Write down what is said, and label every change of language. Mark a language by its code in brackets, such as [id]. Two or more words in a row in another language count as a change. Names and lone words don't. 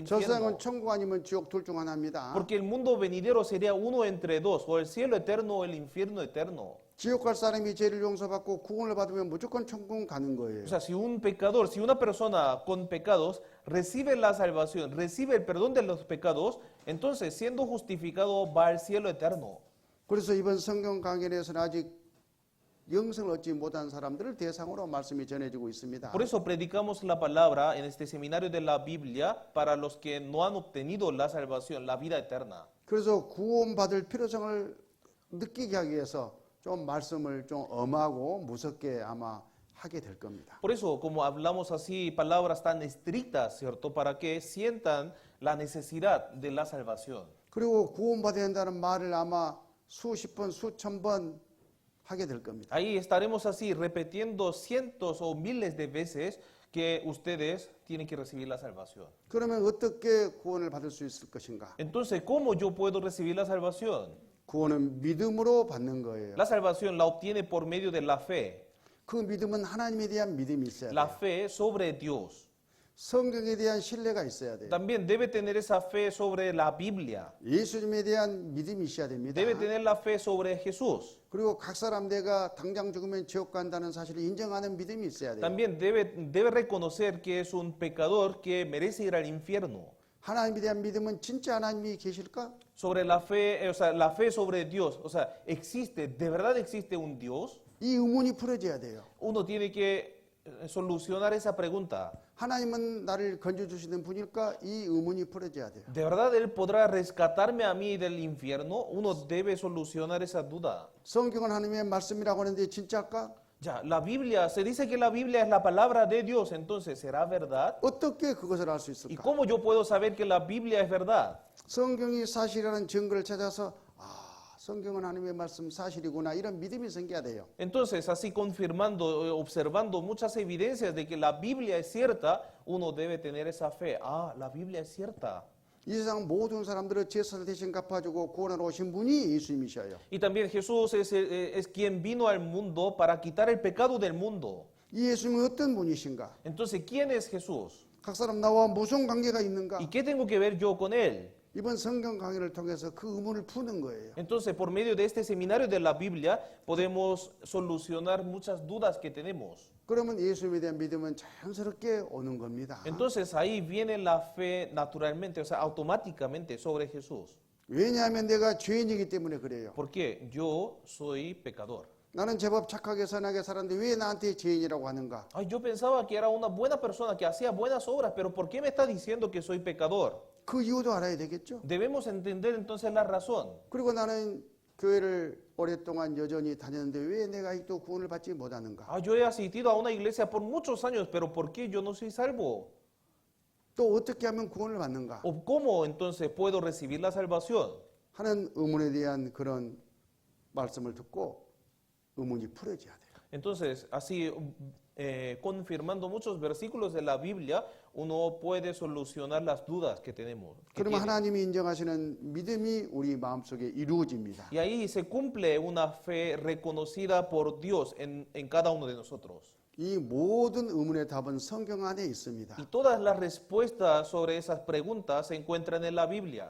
[ko] 저 세상은 [es] infierno. [ko] 천국 아니면 지옥 둘 중 하나입니다. [es] Porque el mundo venidero sería uno entre dos, o el cielo eterno o el infierno eterno. [ko] 지옥 갈 사람이 죄를 용서받고 구원을 받으면 무조건 천국 가는 거예요. [es] O sea, si un pecador, si una persona con pecados recibe la salvación, recibe el perdón de los pecados, entonces siendo justificado va al cielo eterno. [ko] 그래서 이번 성경 강연에서는 아직 영생을 얻지 못한 사람들을 대상으로 말씀이 전해지고 있습니다. [es] Por eso predicamos la palabra en este seminario de la Biblia para los que no han obtenido la salvación, la vida eterna. [ko] 그래서 구원받을 필요성을 느끼게 하기 위해서 좀 말씀을 좀 엄하고 무섭게 아마 하게 될 겁니다. [es] Por eso, como hablamos así, palabras tan estrictas, ¿cierto? Para que sientan la necesidad de la salvación. [ko] 그리고 구원받아야 한다는 말을 아마 수십 번, 수천 번 하게 될 겁니다. [es] Ahí estaremos así repitiendo cientos o miles de veces que ustedes tienen que recibir la salvación. [ko] 그러면 어떻게 구원을 받을 수 있을 것인가? [es] Entonces, ¿cómo yo puedo recibir la salvación? [ko] 구원은 믿음으로 받는 거예요. [es] La salvación la obtiene por medio de la fe. [ko] 그 믿음은 하나님에 대한 믿음이 있어야 [es] La [ko] 돼요. [es] fe sobre Dios. [ko] 성경에 대한 신뢰가 있어야 돼요. [es] También debe tener esa fe sobre la Biblia. [ko] 예수님에 대한 믿음이 있어야 됩니다. [es] Debe tener la fe sobre Jesús. [ko] 그리고 각 사람 내가 당장 죽으면 지옥 간다는 사실을 인정하는 믿음이 있어야 돼요. [es] También debe reconocer que es un pecador que merece ir al infierno. [ko] 하나님에 대한 믿음은 진짜 하나님이 계실까? [es] Sobre la fe, o sea, la fe sobre Dios. O sea, existe, ¿de verdad existe un Dios? [ko] 이 의문이 풀어져야 돼요. [es] Uno tiene que solucionar esa pregunta. [ko] 하나님은 나를 건져주시는 분일까? 이 의문이 풀어져야 돼요. [es] ¿De verdad Él podrá rescatarme a mí del infierno? Uno debe solucionar esa duda. [ko] 성경은 하나님의 말씀이라고 하는데 진짜일까? [es] Ya, la Biblia, se dice que la Biblia es la palabra de Dios, entonces, ¿será verdad? [ko] 어떻게 그것을 알 수 [es] ¿Y [ko] 있을까? [es] cómo yo puedo saber que la Biblia es verdad? [ko] 성경이 사실이라는 증거를 찾아서 성경은 하나님의 말씀 사실이구나 이런 믿음이 생겨야 돼요. [es] Entonces, así confirmando, observando muchas evidencias de que la Biblia es cierta, uno debe tener esa fe. Ah, la Biblia es cierta. [ko] 이 세상 모든 사람들을 죄를 대신 갚아주고 구원하러 오신 분이 예수님이셔요. [es] Y también Jesús es quien vino al mundo para quitar el pecado del mundo. [ko] 이 예수님은 어떤 분이신가? [es] Entonces, ¿quién es Jesús? [ko] 각 사람 나와 무슨 관계가 있는가? [es] ¿Y qué tengo que ver yo con Él? [ko] 이번 성경 강의를 통해서 그 의문을 푸는 거예요. [es] Entonces, por medio de este seminario de la Biblia, podemos solucionar muchas dudas que tenemos. [ko] 그러면 예수님에 대한 믿음은 자연스럽게 오는 겁니다. [es] Entonces, ahí viene la fe naturalmente, o sea, automáticamente sobre Jesús. [ko] 왜냐하면 내가 죄인이기 때문에 그래요. [es] Porque yo soy pecador. [ko] 나는 제법 착하게 선하게 살았는데 왜 나한테 죄인이라고 하는가? [es] Ay, yo pensaba que era una buena persona, que hacía buenas obras, pero ¿por qué me está diciendo que soy pecador? [ko] 그 이유도 알아야 되겠죠. [es] Debemos entender entonces la razón. [ko] 그리고 나는 교회를 오랫동안 여전히 다녔는데 왜 내가 아직도 구원을 받지 못하는가? [es] Ah, yo he asistido a una iglesia por muchos años, pero ¿por qué yo no soy salvo? [ko] 또 어떻게 하면 구원을 받는가? [es] ¿O cómo entonces puedo recibir la salvación? [ko] 하는 의문에 대한 그런 말씀을 듣고 의문이 풀어져야 돼요. [es] Entonces, así confirmando muchos versículos de la Biblia, uno puede solucionar las dudas que tenemos. que [ko] 그러면 [es] tiene. [ko] 하나님이 인정하시는 믿음이 우리 마음속에 이루어집니다. [es] Y ahí se cumple una fe reconocida por Dios en cada uno de nosotros. [ko] 이 모든 의문의 답은 성경 안에 있습니다. [es] Y todas las respuestas sobre esas preguntas se encuentran en la Biblia.